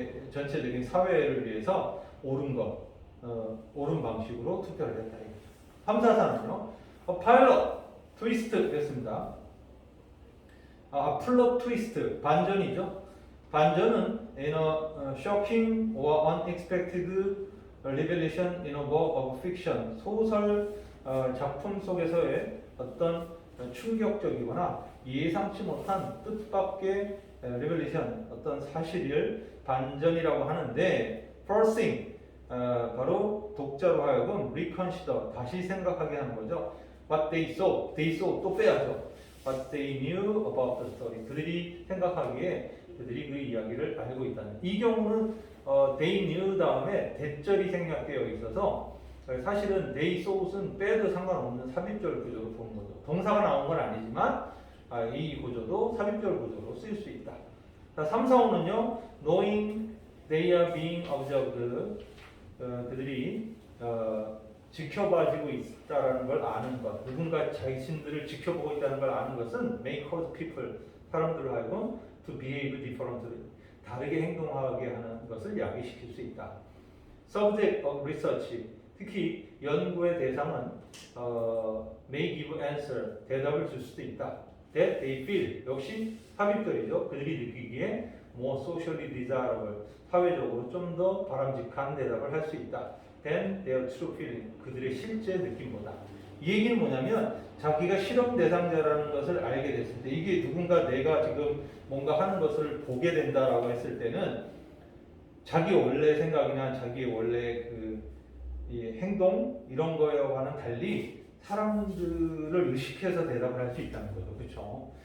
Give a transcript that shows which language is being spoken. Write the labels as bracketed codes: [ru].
[ko] 전체적인 사회를 위해서 옳은 것, 옳은 방식으로 투표를 했다. 3, 4, 4는요. 파일럿, 트위스트 됐습니다. 플롯 트위스트, 반전이죠. 반전은 [en] in a shocking or unexpected revelation in a work of fiction. [ko] 소설 작품 속에서의 어떤 충격적이거나 예상치 못한 뜻밖의 revelation, 어떤 사실을 반전이라고 하는데 forcing, 바로 독자로 하여금 reconsider, 다시 생각하게 하는 거죠. [en] What they saw [ko] 또 빼야죠. [en] What they knew about the story. [ko] 그들이 생각하기에 그들이 그 이야기를 알고 있다는. 이 경우는 [en] they knew [ko] 다음에 대절이 생략되어 있어서 사실은 [en] they saw [ko] 는 빼도 상관없는 삽입절 구조로 보는 거죠. 동사가 나온 건 아니지만 이 구조도 삽입절 구조로 쓰일 수 있다. 자, 3, 4, 5는요. [en] knowing they are being observed. [ko] 그들이 지켜봐지고 있다라는 걸 아는 것, 누군가 자신들을 지켜보고 있다는 걸 아는 것은 [en] may cause people, [ko] 사람들을 하여금 [en] to behave differently, [ko] 다르게 행동하게 하는 것을 야기시킬 수 있다. [en] Subject of research, [ko] 특히 연구의 대상은 [en] may give answer, [ko] 대답을 줄 수도 있다. [en] that they feel, [ko] 역시 삽입절이죠. 그들이 느끼기에 [en] more socially desirable, [ko] 사회적으로 좀 더 바람직한 대답을 할 수 있다. [en] than their true feeling, [ko] 그들의 실제 느낌보다. 이 얘기는 뭐냐면 자기가 실험 대상자라는 것을 알게 됐을 때, 이게 누군가 내가 지금 뭔가 하는 것을 보게 된다라고 했을 때는 자기 원래 생각이나 자기 원래 이 행동 이런 거와는 달리 사람들을 의식해서 대답을 할 수 있다는 거죠. 그렇죠?